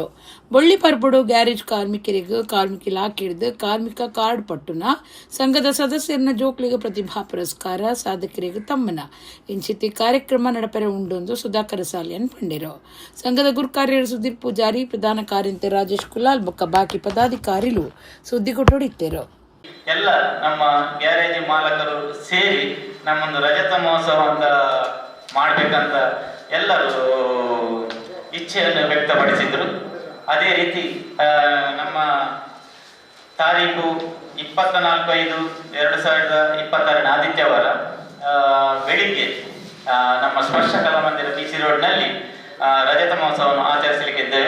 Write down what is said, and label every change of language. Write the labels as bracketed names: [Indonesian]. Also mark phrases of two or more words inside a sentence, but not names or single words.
[Tulu] ಬೊಳ್ಳಿ ಪರ್ಬಡು ಗ್ಯಾರೇಜ್ ಕಾರ್ಮಿಕರಿಗೂ ಕಾರ್ಮಿಕ ಇಲಾಖೆಡ್ದು ಕಾರ್ಮಿಕ ಕಾರ್ಡ್ ಪಟ್ಟುನ ಸಂಘದ ಸದಸ್ಯರನ್ನ ಜೋಕ್ಲಿಗೆ ಪ್ರತಿಭಾ ಪುರಸ್ಕಾರ ಸಾಧಕರಿಗೆ ತಮ್ಮನ ಇಂಚಿತಿ ಕಾರ್ಯಕ್ರಮ ನಡಪರೆ ಉಂಡೊಂದು ಸುಧಾಕರ ಸಾಲಿಯನ್ ಪಂಡಿರು. ಸಂಘದ ಗುರುಕಾರ್ಯರು ಸುಧೀರ್ ಪೂಜಾರಿ, ಪ್ರಧಾನ ಕಾರ್ಯಂತೆ ರಾಜೇಶ್ ಕುಲಾಲ್ ಬೊಕ್ಕ ಬಾಕಿ ಪದಾಧಿಕಾರಿಗಳು ಸುದ್ದಿ ಕೊಟ್ಟೊಡಿತ್ತರು. [Kannada] ಎಲ್ಲ ನಮ್ಮ ಗ್ಯಾರೇಜ್ ಮಾಲಕರು ಸೇರಿ ನಮ್ಮೊಂದು ರಜತ ಮಹೋತ್ಸವ ಅಂತ ಮಾಡಬೇಕಂತ ಎಲ್ಲರೂ ಇಚ್ಛೆಯನ್ನು ವ್ಯಕ್ತಪಡಿಸಿದರು. ಅದೇ ರೀತಿ ನಮ್ಮ ತಾರೀಕು 24/5/2022 ಆದಿತ್ಯವಾರ ಬೆಳಿಗ್ಗೆ ನಮ್ಮ ಸ್ಪರ್ಶ ಕಲಾ ಮಂದಿರ ಬಿಸಿ ರೋಡ್ನಲ್ಲಿ ರಜತ ಮಹೋತ್ಸವವನ್ನು ಆಚರಿಸಲಿಕ್ಕಿದ್ದೇವೆ.